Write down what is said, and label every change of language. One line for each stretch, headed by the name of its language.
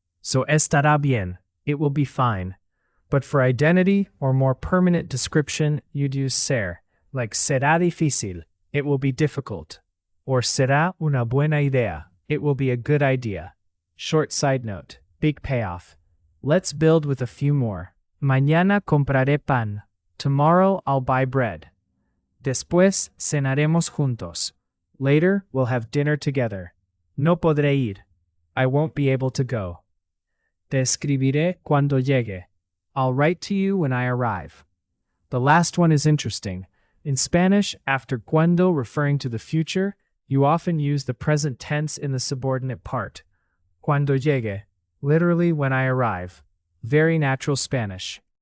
English: So
Spanish: estará bien,
English: it will be fine. But for identity or more permanent description, you'd use ser, like
Spanish: será difícil,
English: it will be difficult. Or
Spanish: será una buena idea,
English: it will be a good idea. Short side note, big payoff. Let's build with a few more.
Spanish: Mañana compraré pan.
English: Tomorrow I'll buy bread.
Spanish: Después cenaremos juntos.
English: Later we'll have dinner together.
Spanish: No podré ir.
English: I won't be able to go.
Spanish: Te escribiré cuando llegue.
English: I'll write to you when I arrive. The last one is interesting. In Spanish, after cuando referring to the future, you often use the present tense in the subordinate part.
Spanish: Cuando llegue,
English: literally when I arrive. Very natural Spanish.